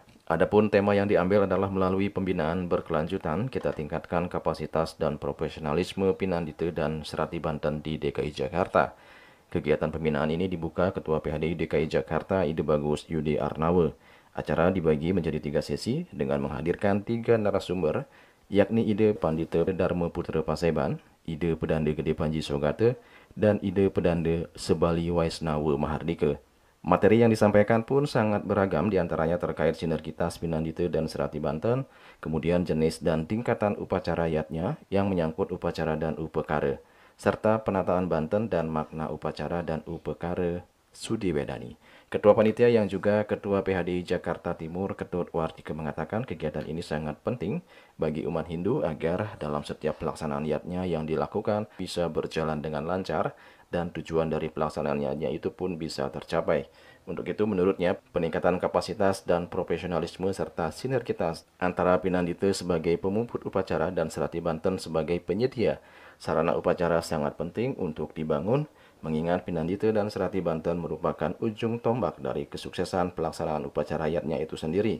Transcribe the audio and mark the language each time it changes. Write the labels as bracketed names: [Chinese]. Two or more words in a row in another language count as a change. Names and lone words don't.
[Indonesian] Adapun tema yang diambil adalah melalui pembinaan berkelanjutan, kita tingkatkan kapasitas dan profesionalisme Pinandite dan Serati Banten di DKI Jakarta. Kegiatan pembinaan ini dibuka Ketua PHDI DKI Jakarta Ide Bagus Yudi Arnawe. Acara dibagi menjadi 3 sesi dengan menghadirkan 3 narasumber, yakni Ide Pandita Dharma Putra Paseban, Ide Pedanda Gede Panji Sogata, dan Ide Pedanda Sebali Waisnawa Mahardika. Materi yang disampaikan pun sangat beragam, diantaranya terkait sinergitas Pinandite dan Serati Banten, kemudian jenis dan tingkatan upacara yatnya yang menyangkut upacara dan upakara, serta penataan Banten dan makna upacara dan upakara Sudiwedani. Ketua Panitia yang juga Ketua PHDI Jakarta Timur, Ketut Wartika mengatakan kegiatan ini sangat penting bagi umat Hindu agar dalam setiap pelaksanaan yatnya yang dilakukan bisa berjalan dengan lancar dan tujuan dari pelaksanaan yatnya itu pun bisa tercapai. Untuk itu menurutnya peningkatan kapasitas dan profesionalisme serta sinergitas antara Pinandite sebagai pemumput upacara dan Serati Banten sebagai penyedia sarana upacara sangat penting untuk dibangun, mengingat Pinandite dan Serati Banten merupakan ujung tombak dari kesuksesan pelaksanaan upacara yatnya itu sendiri.